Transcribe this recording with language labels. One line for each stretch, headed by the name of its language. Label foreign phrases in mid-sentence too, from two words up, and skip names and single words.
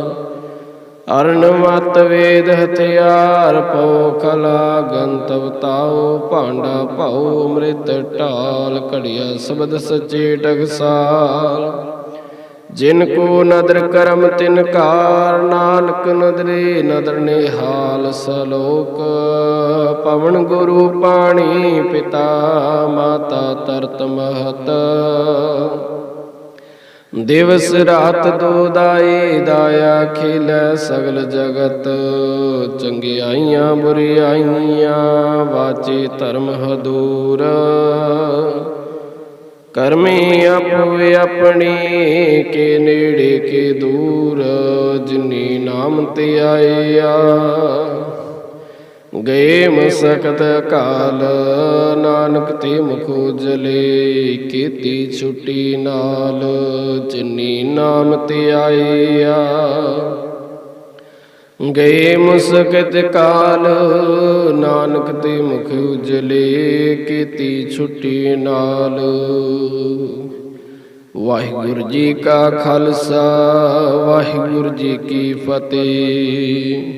Punjabi: ਅਹਰਣਿ ਮਤਿ ਵੇਦੁ ਹਥੀਆਰੁ, ਭਉ ਖਲਾ ਅਗਨਿ ਤਪ ਤਾਉ, ਭਾਂਡਾ ਭਾਉ ਅੰਮ੍ਰਿਤੁ ਤਿਤੁ ਢਾਲਿ, ਘੜੀਐ ਸਬਦੁ ਸਚੀ ਟਕਸਾਲ। ਜਿਨ ਕਉ ਨਦਰਿ ਕਰਮੁ ਤਿਨ ਕਾਰ, ਨਾਨਕ ਨਦਰੀ ਨਦਰਿ ਨਿਹਾਲ, ਸਲੋਕੁ ਪਵਣੁ ਗੁਰੂ ਪਾਣੀ, ਪਿਤਾ ਮਾਤਾ ਧਰਤਿ ਮਹਤੁ। ਦਿਵਸੁ ਰਾਤਿ ਦੁਇ ਦਾਈ, ਦਾਇਆ ਖੇਲੈ ਸਗਲ ਜਗਤੁ, ਚੰਗਿਆਈਆ ਬੁਰਿਆਈਆ ਵਾਚੈ ਧਰਮੁ ਹਦੂਰਿ। ਕਰਮੀ ਆਪੋ ਆਪਣੀ, ਕੇ ਨੇੜੈ ਕੇ ਦੂਰਿ, ਜਿਨੀ ਨਾਮੁ ਧਿਆਇਆ। ਗਏ ਮਸਕਤਿ ਘਾਲਿ, ਨਾਨਕ ਤੇ ਮੁਖ ਉਜਲੇ, ਕੇਤੀ ਛੁਟੀ ਨਾਲਿ, ਜਿਨੀ ਨਾਮੁ ਧਿਆਇਆ। ਗਏ ਮਸਕਤਿ ਘਾਲਿ, ਨਾਨਕ ਤੇ ਮੁਖ ਉਜਲੇ, ਕੇਤੀ ਛੁਟੀ ਨਾਲਿ। ਵਾਹਿਗੁਰੂ ਜੀ ਕਾ ਖ਼ਾਲਸਾ, ਵਾਹਿਗੁਰੂ ਜੀ ਕੀ ਫ਼ਤਹਿ।